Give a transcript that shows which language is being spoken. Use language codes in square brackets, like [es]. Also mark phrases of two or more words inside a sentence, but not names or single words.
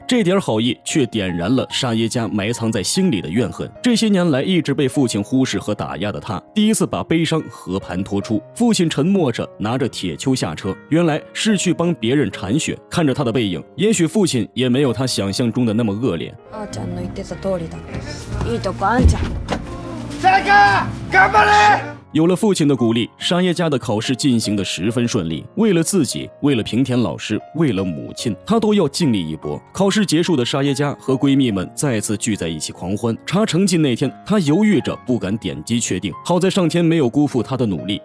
[zh] 这点好意却点燃了沙耶加埋藏在心里的怨恨。这些年来一直被父亲忽视和打压的他，第一次把悲伤和盘托出。父亲沉默着拿着铁锹下车，原来是去帮别人铲雪。看着他的背影，也许父亲也没有他想象中的那么恶劣。 [ja] あーちゃんの言ってた通りだった。いいとこあんちゃん。頑張れ！ [zh] 有了父亲的鼓励，沙耶加的考试进行得十分顺利。为了自己，为了平田老师，为了母亲，她都要尽力一搏。考试结束的沙耶加和闺蜜们再次聚在一起狂欢。查成绩那天，她犹豫着不敢点击确定，好在上天没有辜负她的努力。